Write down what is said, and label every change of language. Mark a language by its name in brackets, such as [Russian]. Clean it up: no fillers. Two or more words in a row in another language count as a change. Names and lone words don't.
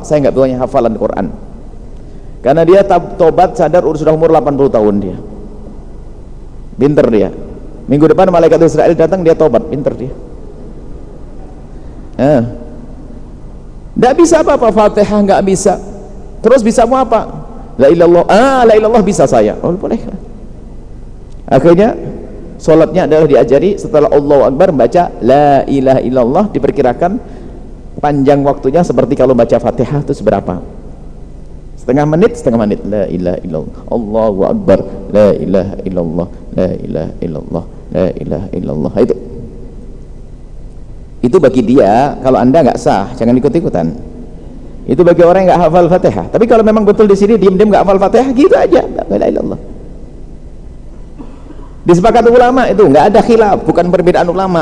[Indonesian] Saya nggak punya hafalan Quran. Karena dia tobat sadar sudah umur 80 tahun dia. Pinter dia. Minggu depan malaikat Israel datang, dia tobat, pinter dia. Nggak bisa apa-apa, Fatihah nggak bisa. Terus bisa mau apa? [Arabic] لا إلا الله, لا إلا الله [Indonesian] bisa saya. Oh boleh. Akhirnya sholatnya adalah diajari setelah [Arabic] الله أكبر [Indonesian] membaca [Arabic] لا إله إلا الله, [Indonesian] diperkirakan panjang waktunya seperti kalau baca Fatihah itu seberapa? Setengah menit [Arabic] لا إله إلا الله الله أكبر لا إله إلا الله لا إله إلا الله لا إله إلا الله. [Indonesian] Itu bagi dia. Kalau Anda nggak sah, jangan ikut-ikutan. Itu bagi orang yang nggak hafal Fatihah. Tapi kalau memang betul di sini diam-diam nggak hafal Fatihah, gitu aja, [Arabic] لا إله إلا الله. [Indonesian] Disepakati ulama itu nggak ada khilaf, bukan perbedaan ulama.